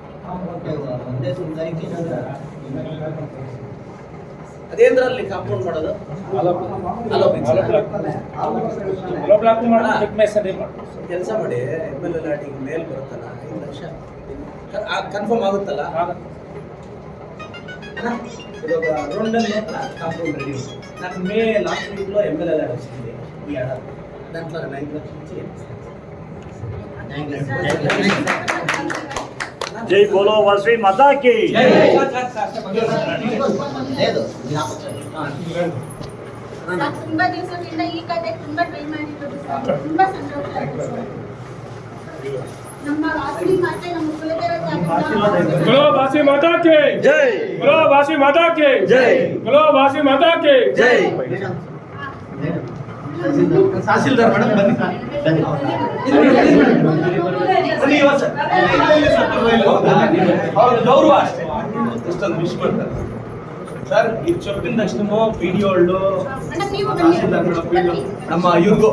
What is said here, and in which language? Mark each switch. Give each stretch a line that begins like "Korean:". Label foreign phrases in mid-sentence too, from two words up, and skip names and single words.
Kannada: ಅದೇಂದ್ರಲ್ಲಿ ಕಾಂಪೌಂಡ್ ಮಾಡೋದು ಕೆಲಸ ಮಾಡಿ MLA ಲಾಟಿಗೆ ಮೇಲ್ ಬರುತ್ತಲ್ಲ 5 ಲಕ್ಷ ಕನ್ಫರ್ಮ್ ಆಗುತ್ತಲ್ಲ ಇವಾಗ ರೋಡಲ್ಲಿ ಕಾಂಪೌಂಡ್ ರೆಡಿ ನಾನು ಲಾಸ್ಟ್ ವೀಕ್లో MLA ಲಾಟ್
Telugu: వచ్చింది ఈ ఏడాది దాంట్లో 5 లక్షలు ఇచ్చి
Hindi: जय बोलो वासवी माता की
Kannada: ತುಂಬಾ ದಿವಸದಿಂದ ಈ ಕತೆ ತುಂಬಾ ಟ್ರೈ ಮಾಡಿರೋದು ಸರ್. ತುಂಬಾ ಸಂತೋಷ ಆಯ್ತು ಸರ್. ನಮ್ಮ ವಾಸವಿ ಮಾತೆ ನಮ್ಮ ಕುಲದೇವತೆ
Hindi: बोलो वासवी माता की जय बोलो वासवी माता की जय बोलो वासवी माता की जय
Kannada: ತಹಸೀಲ್ದಾರ್ ಮೇಡಮ್ ಬನ್ನಿ ಗೌರವ ಅಷ್ಟೇ ಇಷ್ಟೊಂದು ವಿಶ್ ಮಾಡ್ತಾರೆ ಸರ್ ಇದು చెప్పిన ತಕ್ಷಣ ವಿಡಿಯೋ వాళ్ళు ತಹಸೀಲ್ದಾರ್ ಮೇಡಮ್ ನಮ್ಮ ಇವ್ರಿಗೂ